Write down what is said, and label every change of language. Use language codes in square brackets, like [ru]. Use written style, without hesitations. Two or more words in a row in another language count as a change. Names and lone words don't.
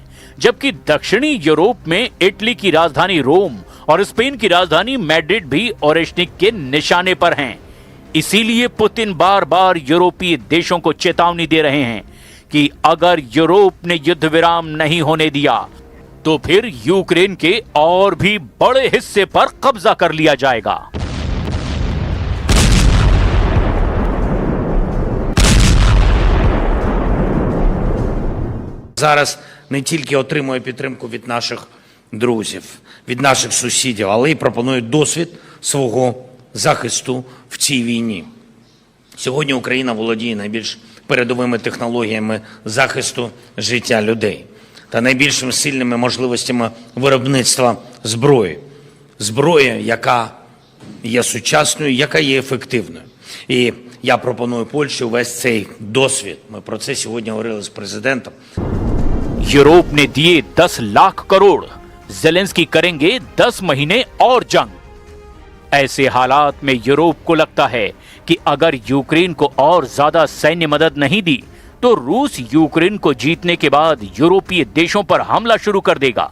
[hi] जबकि दक्षिणी यूरोप में इटली की राजधानी रोम और स्पेन की राजधानी मैड्रिड भी ओरेशनिक के निशाने पर हैं। इसीलिए पुतिन बार बार यूरोपीय देशों को चेतावनी दे रहे हैं कि अगर यूरोप ने युद्ध विराम नहीं होने दिया तो फिर यूक्रेन के और भी बड़े हिस्से पर कब्जा कर लिया जाएगा। [uk] Зараз не тільки отримує підтримку від наших друзів, від наших сусідів, але й пропонує досвід свого захисту в цій війні. Сьогодні Україна володіє найбільш передовими технологіями захисту життя людей та найбільшими сильними можливостями виробництва зброї. Зброї, яка є сучасною, яка є ефективною. І я пропоную Польщі увесь цей досвід. Ми про це сьогодні говорили з президентом. [hi] यूरोप ने दिए 10 लाख करोड़, ज़ेलेंस्की करेंगे 10 महीने और जंग। ऐसे हालात में यूरोप को लगता है कि अगर यूक्रेन को और ज्यादा सैन्य मदद नहीं दी तो रूस यूक्रेन को जीतने के बाद यूरोपीय देशों पर हमला शुरू कर देगा।